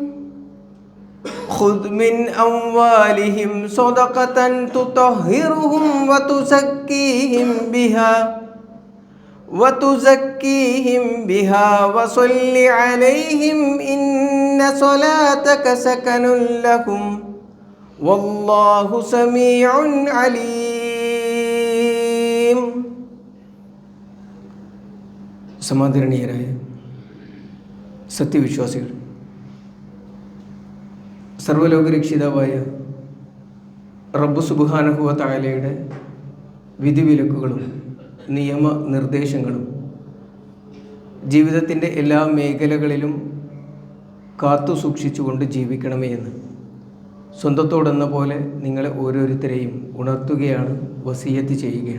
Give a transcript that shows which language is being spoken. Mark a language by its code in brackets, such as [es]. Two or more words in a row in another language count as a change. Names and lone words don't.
[ar] خذ من أموالهم صدقة تطهرهم وتزكيهم بها وصل عليهم إن صلاتك سكن لهم والله سميع عليم. [ml] സമാദരണീയരായ സത്യവിശ്വാസികൾ, സർവ്വലോകരക്ഷിതാവായ റബ്ബ് [ar] سبحانه وتعالى [ml] വിധിവിലക്കുകളും നിയമനിർദ്ദേശങ്ങളും ജീവിതത്തിൻ്റെ എല്ലാ മേഖലകളിലും കാത്തു സൂക്ഷിച്ചുകൊണ്ട് ജീവിക്കണമേ എന്ന് സ്വന്തത്തോടെന്ന പോലെ നിങ്ങളെ ഓരോരുത്തരെയും ഉണർത്തുകയാണ്, വസിയത്ത് ചെയ്യുകയാണ്.